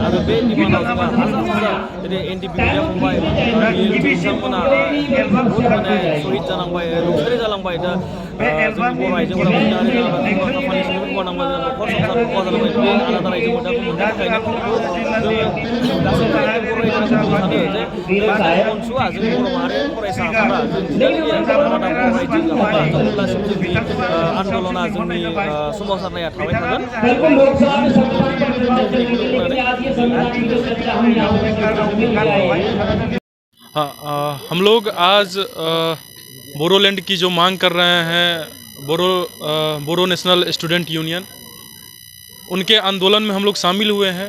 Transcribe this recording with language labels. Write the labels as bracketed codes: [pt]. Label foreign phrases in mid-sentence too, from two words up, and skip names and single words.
[brx] आरो बे डिमान्डआव जोंहा हाजार हाजार जेरै एनडिपि फंबाय बिथांमोना बहुत माने शहीद जालांबाय रुंसारि जालांबाय दा जोंनि बर' आइजोफोरा उदारि जालांबाय खामानि सुबुं मावनांबाय न'खर संसार खहा जालांबाय बे आलादा रायजो मोनदांखौ मोननो थाखायनो गासैबो बर' रायजोफोरखौ सानो जे अनसुआ जों बर' माहारि फरायसा आफादा जों आलादा बर' रायजो जाहोबा अब्लासिम जोंनि आन्दलना जोंनि सोमावसारनाया थाबाय थागोन [hi] हाँ, हम लोग आज बोरोलैंड की जो मांग कर रहे हैं बोरो नेशनल स्टूडेंट यूनियन उनके आंदोलन में हम लोग शामिल हुए हैं।